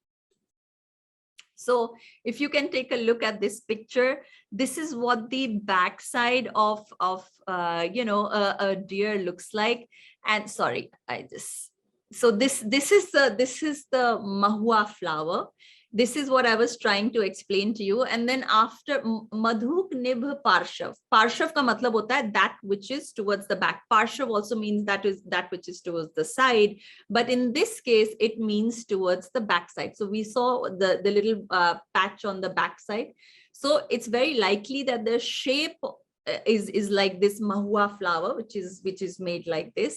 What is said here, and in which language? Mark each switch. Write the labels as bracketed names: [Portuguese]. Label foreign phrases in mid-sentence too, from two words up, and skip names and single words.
[English] So if you can take a look at this picture, this is what the backside of a deer looks like. And sorry, so this is the mahua flower. This is what I was trying to explain to you. And then after [Hindi] मधुक निभ पार्श्व। पार्श्व का मतलब होता है [English] that which is towards the back. Parshav also means that which is towards the side. But in this case, it means towards the back side. So we saw the little patch on the back side. So it's very likely that the shape is like this mahua flower, which is made like this.